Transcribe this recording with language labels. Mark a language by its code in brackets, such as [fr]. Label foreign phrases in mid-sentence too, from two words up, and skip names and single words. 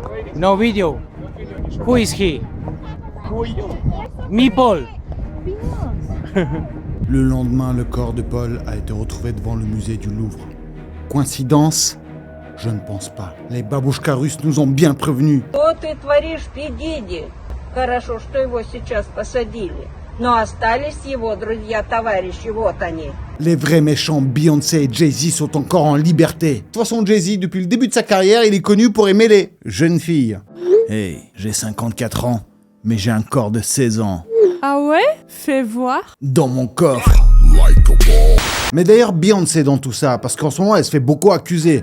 [en] No video. Who is he? Me, Paul. [fr] Le lendemain, le corps de Paul a été retrouvé devant le musée du Louvre. Coïncidence? Je ne pense pas. Les babouchkas russes nous ont bien prévenus. [ru] Что ты творишь, ты, Диди? Хорошо, что его сейчас посадили. Но остались его друзья, товарищи, вот они. [fr] Les vrais méchants Beyoncé et Jay-Z sont encore en liberté. De toute façon, Jay-Z, depuis le début de sa carrière, il est connu pour aimer les jeunes filles. Hey, j'ai 54 ans, mais j'ai un corps de 16 ans. Ah ouais? Fais voir. Dans mon coffre. Mais d'ailleurs, Beyoncé dans tout ça, parce qu'en ce moment, elle se fait beaucoup accuser.